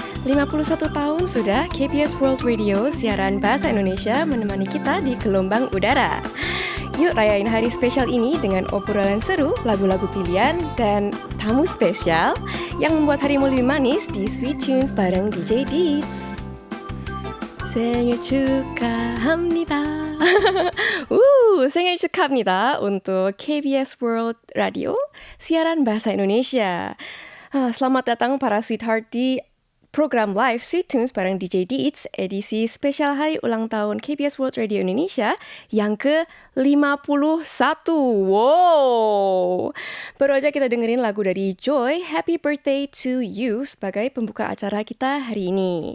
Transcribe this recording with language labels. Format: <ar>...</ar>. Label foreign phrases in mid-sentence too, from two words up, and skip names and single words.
<id>51 tahun sudah KBS World Radio siaran bahasa Indonesia menemani kita di gelombang udara. Yuk rayain hari spesial ini dengan obrolan seru, lagu-lagu pilihan, dan tamu spesial yang membuat harimu lebih manis di Sweet Tunes bareng DJ Deets.</id> <ko>생일 축하합니다. 생일 축하합니다</ko> <id>untuk KBS World Radio siaran bahasa Indonesia. Selamat datang para sweetheart di program live Sweet Tunes bareng DJ Deets edisi spesial hari ulang tahun KBS World Radio Indonesia yang ke-51. Wow! Baru aja kita dengerin lagu dari Joy, Happy Birthday to You sebagai pembuka acara kita hari ini.</id>